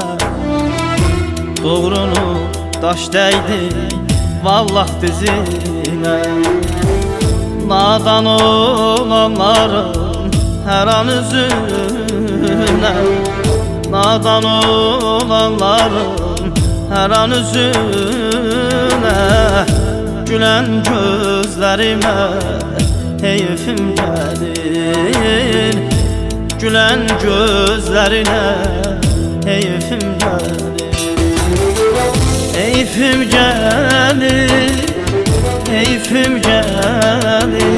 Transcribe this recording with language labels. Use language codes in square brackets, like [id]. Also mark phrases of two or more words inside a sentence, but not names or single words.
[az] Doğrunu daş dəydi vallah dizinə. Nadan olanların hər an üzünə. Nadan olanların hər an üzünə. [tr] Gülen gözlerime heyfim gelir. Gülen gözlerine heyfim gelir. Heyfim gelir, heyfim gelir.